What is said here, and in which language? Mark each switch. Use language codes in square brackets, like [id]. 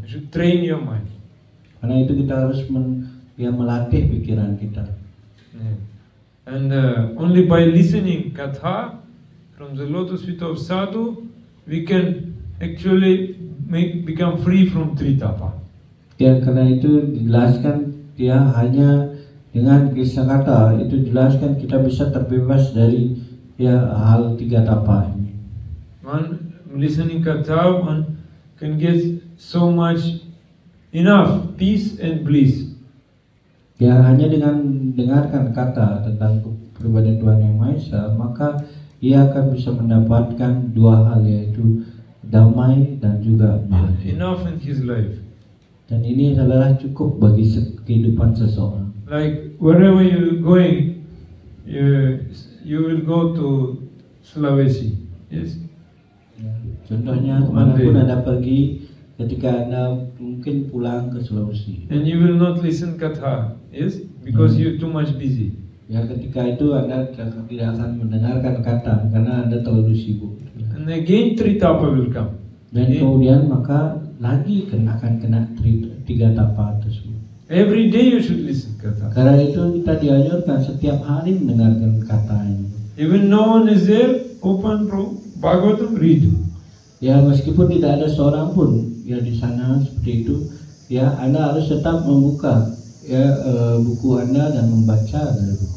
[en] You should train your mind. [id] Karena itu kita harus melatih pikiran kita. [en] Yeah. And only by listening Katha from the lotus feet of sadhu, we can actually become free from Tritapa. [id] Ya, karena itu dijelaskan ya hanya dengan Krishna kata itu dijelaskan kita bisa terbebas dari hal 3 tapa ini. [en] One listening Katha, one can get so much enough peace and bliss. [id] Ya, hanya dengan mendengarkan kata tentang kepribadian Tuhan Yang Maha Esa, maka ia akan bisa mendapatkan 2 hal, yaitu damai dan juga bahagia. [en] Enough in his life. [id] Dan ini adalah cukup bagi kehidupan seseorang. [en] Like wherever you're going, you will go to Sulawesi. Yes. [id] Ya, contohnya kemanapun Anda pergi, ketika Anda mungkin pulang ke Sulawesi. [en] And you will not listen Katha. Yes, because you're too much busy. [id] Ya, ketika itu Anda tidak akan mendengarkan kata karena Anda terlalu sibuk. [en] And again Tritapa will come. [id] Dan kemudian maka lagi akan kena tiga tapa tersebut. [en] Every day you should listen Katha. [id] Karena itu kita dianjurkan setiap hari mendengarkan kata ini. [en] Even no one is there, open Bhagavatam, read. [id] Ya meskipun tidak ada seorang pun ya di sana seperti itu, ya Anda harus tetap membuka ya buku Anda dan membaca dari buku.